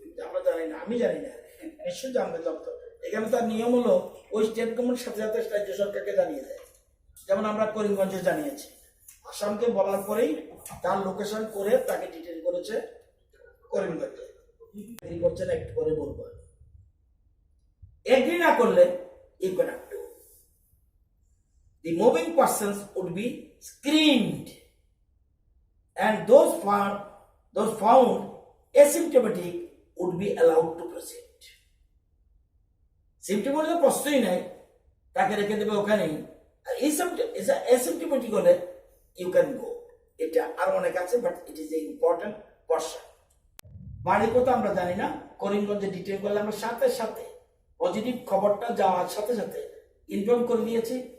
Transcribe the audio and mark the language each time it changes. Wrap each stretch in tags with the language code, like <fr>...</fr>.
<bn>আমরা জানি না, আমি জানি না, নিশ্চয়ই জানতে দপ্তর। এখানে তার নিয়ম হলো ওই স্টেট গভর্নমেন্ট সাথে সাথে রাজ্য সরকারকে জানিয়ে দেয়। যেমন আমরা করিমগঞ্জে জানিয়েছি, আসামকে বলার পরেই তার লোকেশন করে তাকে ডিটেল করেছে করিমগঞ্জে। এগ্রি করছে না, একটু পরে বলবো। এগ্রি না করলে</bn> <en>you cannot do. The moving persons would be screened and those found asymptomatic would be allowed to proceed.</en> <bn>Symptomatic প্রশ্নই নাই, তাকে রেখে দেবে ওখানেই। আর অ্যাসিম্পটোমেটিক হলে</bn> <en>You can go.</en> <bn>এটা আর অনেক আছে,</bn> <en>But it is a important portion.</en> <bn>বাড়ি কোথাও আমরা জানি না, করিমগঞ্জে ডিটেল করলে আমরা সাথে সাথে পজিটিভ খবরটা যাওয়ার সাথে সাথে ইনফর্ম করে দিয়েছি।</bn>